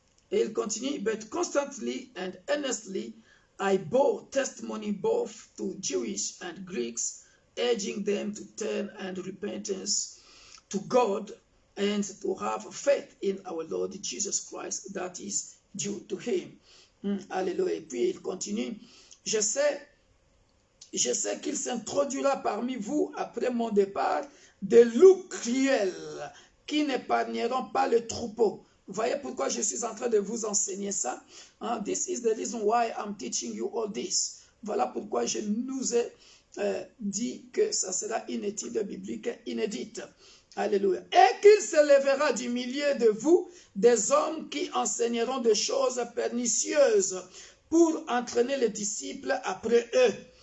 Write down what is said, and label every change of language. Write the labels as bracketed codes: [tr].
[fr] Et il continue, [en] but constantly and earnestly I bore testimony both to Jewish and Greeks, urging them to turn and repentance to God and to have faith in our Lord Jesus Christ that is due to him. [fr] Alléluia. Et puis il continue, je sais qu'il s'introduira parmi vous après mon départ des loups cruels qui n'épargneront pas le troupeau. Vous voyez pourquoi je suis en train de vous enseigner ça? [en] This is the reason why I'm teaching you all this. [fr] Voilà pourquoi je nous ai dit que ça sera une étude biblique inédite. Alléluia. Et qu'il se lèvera du milieu de vous des hommes qui enseigneront des choses pernicieuses pour entraîner les disciples après eux.